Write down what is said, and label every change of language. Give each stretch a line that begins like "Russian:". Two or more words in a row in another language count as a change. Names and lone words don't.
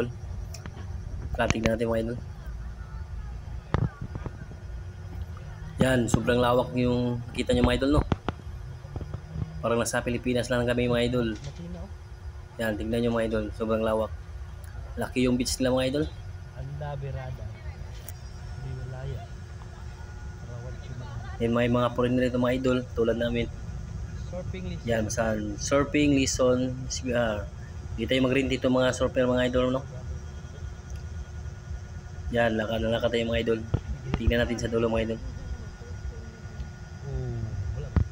Filipino: Tignan natin mga idol. Yan, sobrang lawak yung kita nyo mga idol, no. Parang nasa Pilipinas lang kami mga idol. Yan, tignan nyo mga idol, sobrang lawak. Laki yung beach nila mga idol.
Indonesian: Anda berada di wilayah Rawat Cuma.
Filipino: Yan, may mga foreigner dito mga idol, tulad namin.
English: Surfing list.
Filipino: Yan, masan surfing, lison, CBR. Dito tayo mag-rent dito mga surfer mga idol, no. Yan, lakad tayo mga idol. Tingnan natin sa dulo mga idol. Wala.